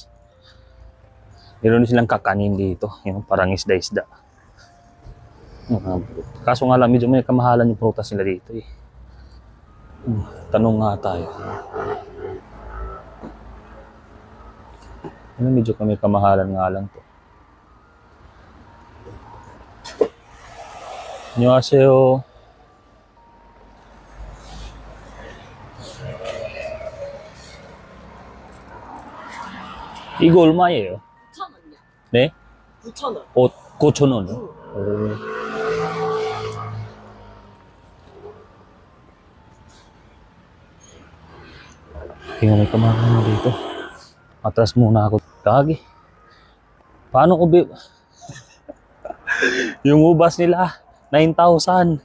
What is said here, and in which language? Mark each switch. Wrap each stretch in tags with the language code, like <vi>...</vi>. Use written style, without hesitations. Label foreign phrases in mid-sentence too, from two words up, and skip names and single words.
<tl>Meron din silang kakanin dito. Yung parang isda-isda. Kaso nga lang, medyo may kamahalan yung prutas nila dito eh. Tanong nga tayo. Medyo kami kamahalan nga lang to.</tl> <ko>안녕하세요. 이거 얼마예요? 9,000원이요. 네? 9,000원. 9,000원.</ko> <tl>Tingnan may kamahalan dito. Atras muna ako. Kagi. Paano ko yung ubas nila, 9,000.</tl>